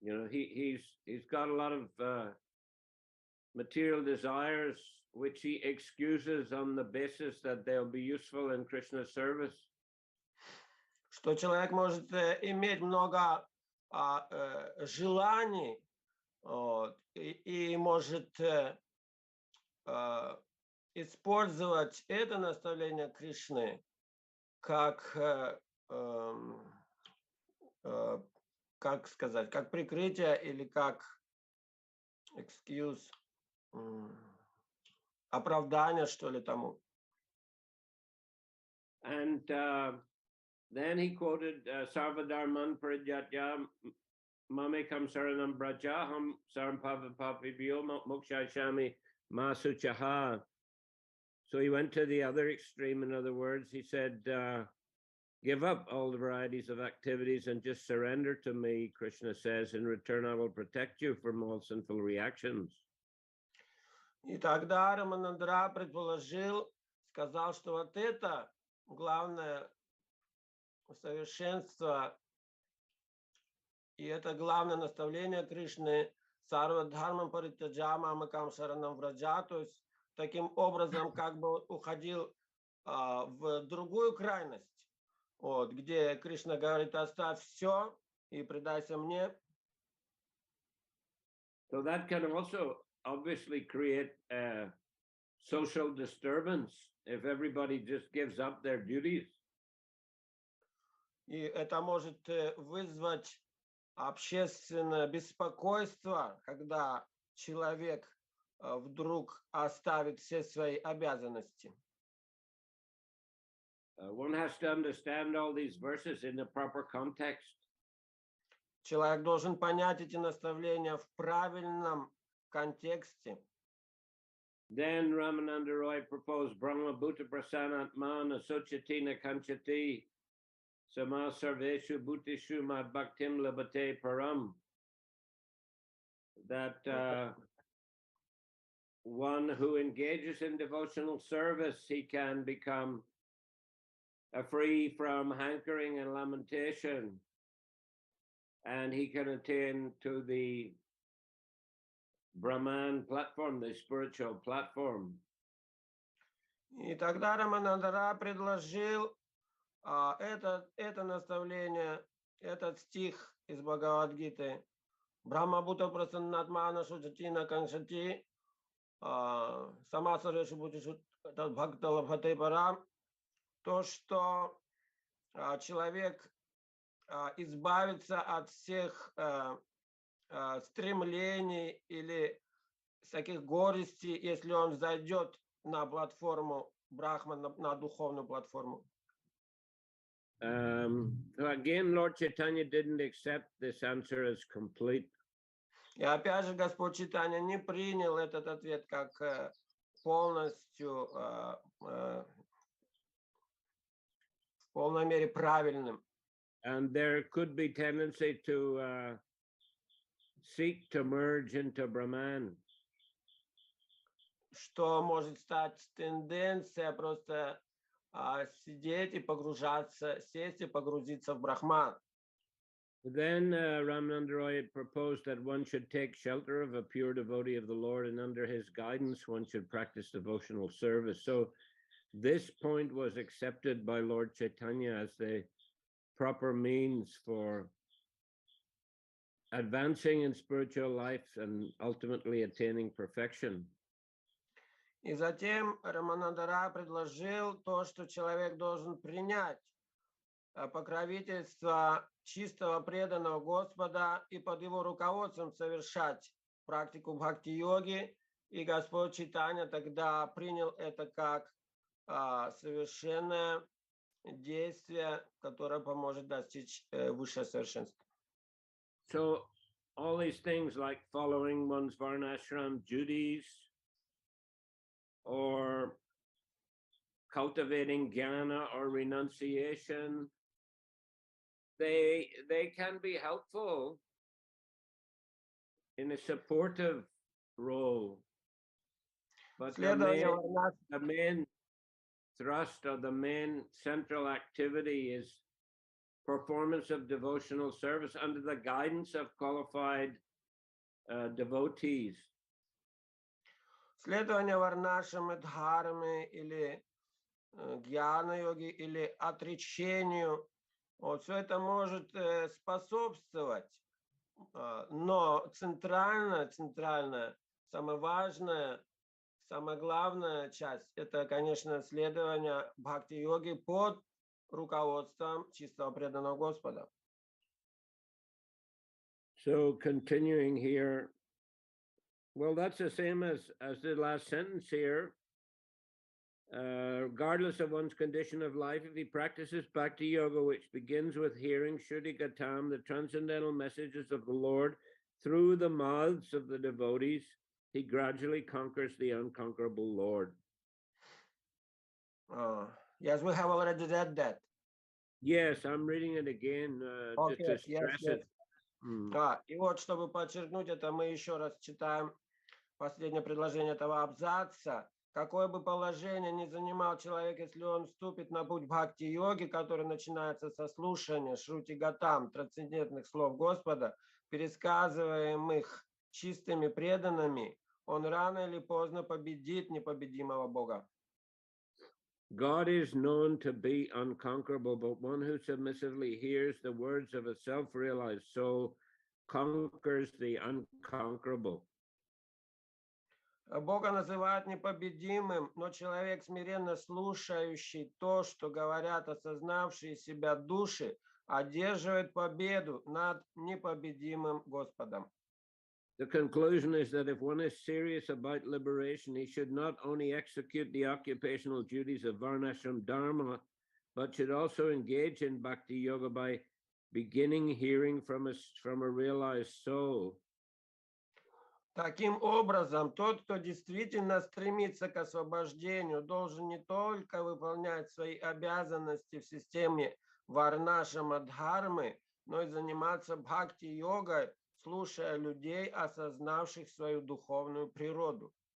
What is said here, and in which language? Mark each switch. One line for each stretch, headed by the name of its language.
English: He's got a lot of material desires, which he excuses on the basis that they'll be useful in Krishna's service.
Russian: Что человек может иметь много желаний, и может использовать это наставление Кришны как сказать, как прикрытие или как excuse, оправдание, что ли, тому.
English: And then he quoted
Sanskrit: Sarvadharman Paridyatya Mamekam Saranam Brajaham Sarampavapapibhyo Mokshashami Masuchaha.
English: So he went to the other extreme. In other words, he said, give up all the varieties of activities and just surrender to me, Krishna says. In return, I will protect you from all sinful reactions.
Russian: И тогда Раманандра предположил, сказал, что вот это главное совершенство, и это главное наставление Кришны,
Sanskrit: Сарвадхармам Паритяджама Амакам Шаранам Враджа,
Russian: то есть таким образом как бы уходил в другую крайность, вот, где Кришна говорит, оставь все и предайся мне.
English: So that can also obviously create a social disturbance if everybody just gives up their duties.
Russian: И это может вызвать общественное беспокойство, когда человек вдруг оставит все свои обязанности.
English: One has to understand all these verses in the proper context.
Russian: Человек должен понять эти наставления в правильном контексте.
English: Then Ramananda Roy proposed
Sanskrit: Brahma Bhuta Prasanatmana Sochatina Kanchati Sama Sarveshu Bhutishu Mad Bhaktim Labate Param.
English: That one who engages in devotional service, he can become free from hankering and lamentation, and he can attain to the Brahman platform, the spiritual platform.
Russian: И тогда Раманандара предложил это наставление, этот стих из Бхагавад-гиты.
Sanskrit: Брахма Бхута Прасаннатмана Шуджатина Каншати Самасареши Бхутишу Бхактала Бхатайпара.
Russian: То, что человек избавится от всех стремлений или всяких горестей, если он зайдет на платформу Брахма, на духовную платформу.
English: Again, Lord Chaitanya didn't accept this answer as complete.
Russian: И опять же, Господь Чайтанья не принял этот ответ как полностью, в полной мере правильным.
English: And there could be tendency to seek to merge into Brahman.
Russian: Что может стать тенденция просто сидеть и погружаться, сесть и погрузиться в Брахман.
English: Then Ramananda Roy proposed that one should take shelter of a pure devotee of the Lord, and under his guidance one should practice devotional service. So this point was accepted by Lord Chaitanya as the proper means for advancing in spiritual life and ultimately attaining perfection.
Russian: И затем Раманандара предложил то, что человек должен принять покровительство чистого преданного Господа и под его руководством совершать практику бхакти-йоги. И Господь Чайтанья тогда принял это как совершенное действие, которое поможет достичь высшего совершенства.
English: So all these things like following one's varnashram duties or cultivating jnana or renunciation, they can be helpful in a supportive role. But the main thrust or the main central activity is performance of devotional service under the guidance of qualified devotees. Следование варнашам и дхарме или гьяна-йоги или отречению, вот все это может способствовать, но центральная, самая важная, самая главная часть, это, конечно, следование бхакти-йоги под руководством чистого преданного Господа. So continuing here, well, that's the same as the last sentence here. Regardless of one's condition of life, if he practices bhakti yoga, which begins with hearing Shuddhi Gatam, the transcendental messages of the Lord, through the mouths of the devotees, he gradually conquers the unconquerable Lord. Yes, we have already read that. Yes, I'm reading it again Okay, to stress yes. it.
Russian: И вот, чтобы подчеркнуть это, мы еще раз читаем последнее предложение этого абзаца. Какое бы положение ни занимал человек, если он вступит на путь бхакти-йоги, который начинается со слушания Шрути Гатам, трансцендентных слов Господа, пересказываемых чистыми преданными, он рано или поздно победит непобедимого Бога.
English: God is known to be unconquerable, but one who submissively hears the words of a self-realized soul conquers the unconquerable.
Russian: Бога называют непобедимым, но человек, смиренно слушающий то, что говорят осознавшие себя души, одерживает победу над непобедимым Господом.
English: The conclusion is that if one is serious about liberation, he should not only execute the occupational duties of Varnashram Dharma, but should also engage in bhakti yoga by beginning hearing from a realized soul.
Russian: Таким образом, тот, кто действительно стремится к освобождению, должен не только выполнять свои обязанности в системе варнашама дхармы, но и заниматься бхакти-йогой, слушая людей, осознавших свою духовную природу.